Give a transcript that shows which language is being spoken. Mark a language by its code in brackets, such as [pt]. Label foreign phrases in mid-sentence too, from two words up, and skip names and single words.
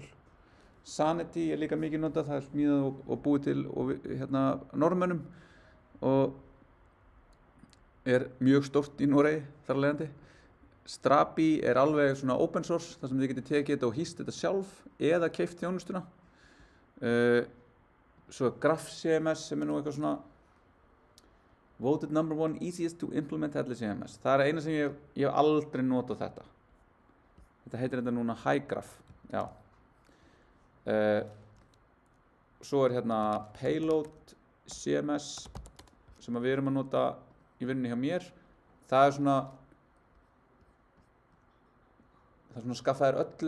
[is] Sanity er líka mikið notað, það er smíðað og búið til og hérna Norðmönnum og er mjög stórt í Noregi þar af leiðandi. Strapi er alveg svona [en] open source, [is] þar sem þið getið tekið þetta og hýst þetta sjálf eða keypt þjónustuna. Svo Graph CMS sem er nú eitthvað svona [en] voted #1 easiest to implement headless CMS. [is] Það er eina sem ég hef aldrei notað þetta. Þetta heitir þetta núna HighGraph. Já. Svo er hérna Payload CMS sem við erum að nota í vinnunni hjá mér. Það er svona skaffa þér öllu.